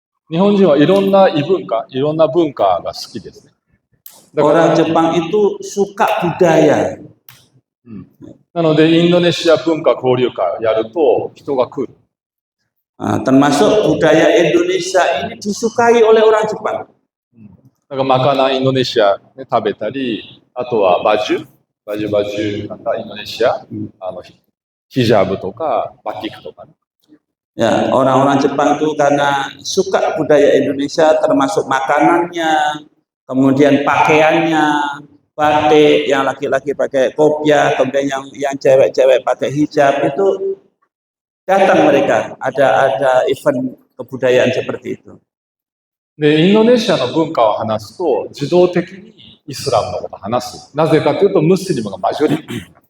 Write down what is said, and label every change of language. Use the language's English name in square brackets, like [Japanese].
[Japanese] 日本人はいろんな異文化、いろんな文化が好きですね。 [Indonesian] Orang Jepang itu suka budaya. [Japanese] なので、インドネシア文化交流会をやると人が来る。 [Indonesian] Termasuk budaya Indonesia ini disukai oleh orang Jepang. [Japanese] だからマカナインドネシアで食べたり、あとはバジュなんかインドネシア、ヒジャブとかバティクとかね。 [Indonesian] Ya, orang-orang Jepang itu karena suka budaya Indonesia, termasuk makanannya, kemudian pakaiannya, batik, yang laki-laki pakai kopiah, kemudian yang cewek-cewek pakai hijab, itu datang mereka, ada event kebudayaan seperti itu. [Japanese] で、インドネシアの文化を話すと、自動的にイスラムのことを話す。なぜかというと、ムスリムがマジョリティ。